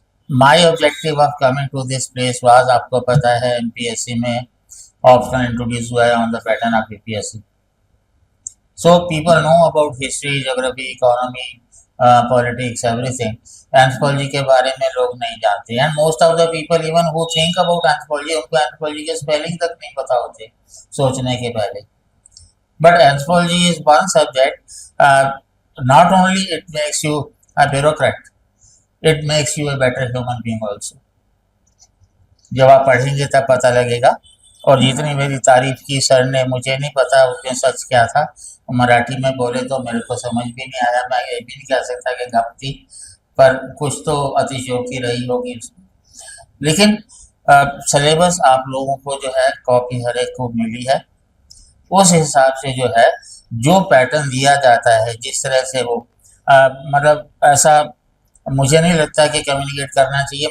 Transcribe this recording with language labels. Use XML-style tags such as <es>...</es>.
<en>my objective of coming to this place was,</en> <hi>आपको पता है MPSC में ऑप्शन इंट्रोड्यूस हुआ है</hi> <en>On the pattern of BPSC. So people know about history, geography, economy, politics, everything.</en> <hi>Anthropology के बारे में लोग नहीं जानते.</hi> <en>and most of the people even who think about anthropology,</en> <hi>उनको एंथ्रोपोलॉजी के स्पेलिंग तक नहीं पता होते सोचने के पहले.</hi> <en>But anthropology is one subject. Not only it makes you a bureaucrat, it makes you a better human being also.</en> <hi>जब आप पढ़ेंगे तब पता लगेगा। और जितनी मेरी तारीफ की सर ने, मुझे नहीं पता उसमें सच क्या था, मराठी में बोले तो मेरे को समझ भी नहीं आया, मैं ये भी नहीं कह सकता कि गप थी, पर कुछ तो अतिशयोक्ति रही होगी उसमें। लेकिन सिलेबस आप लोगों को जो है कॉपी हर एक को मिली है, उस हिसाब से जो है जो पैटर्न दिया जाता है, जिस तरह से वो मतलब ऐसा मुझे नहीं लगता कि कम्युनिकेट करना चाहिए।</hi>